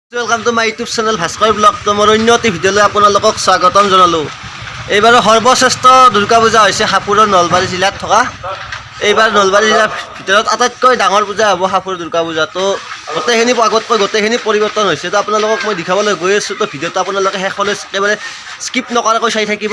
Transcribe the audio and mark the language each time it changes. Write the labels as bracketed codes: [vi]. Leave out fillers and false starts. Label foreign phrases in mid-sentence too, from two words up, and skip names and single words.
[en] Welcome to my YouTube channel Bhaskar Blog. [as] তো মোৰ অন্য এটি भिडिओলৈ আপোনালোকক স্বাগতম জনালো। এইবাৰ সৰ্বশ্ৰেষ্ঠ দুৰ্গা পূজা হৈছে হাপুৰৰ নলবাৰী জিলাত থকা। এইবাৰ নলবাৰী জিলাৰ ভিতৰত আটাইতকৈ ডাঙৰ পূজা হ'ব হাপুৰ দুৰ্গা পূজা। তো গোটেইখিনি আগতকৈ গোটেইখিনি পৰিৱৰ্তন হৈছে। তো আপোনালোকক মই দেখাবলৈ গৈ আছোঁ। তো ভিডিঅ'টো আপোনালোকে শেষলৈ একেবাৰে স্কিপ নকৰাকৈ চাই থাকিব।